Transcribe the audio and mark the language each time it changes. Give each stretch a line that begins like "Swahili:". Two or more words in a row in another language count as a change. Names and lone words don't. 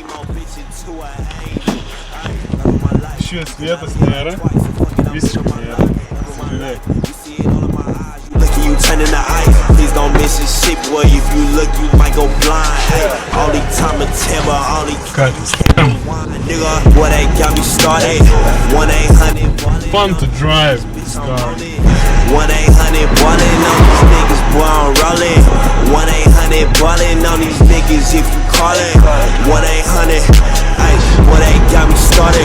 Lithuanian: Šios vietos nėra, visiškai nėra. Pasižiūrėk. Ką tai skam?
English: Fun to drive this car. 1-800 ballin' on these niggas, boy I'm rollin'. 1-800 ballin' on these niggas if you callin'. 1-800, ay, boy they got me started.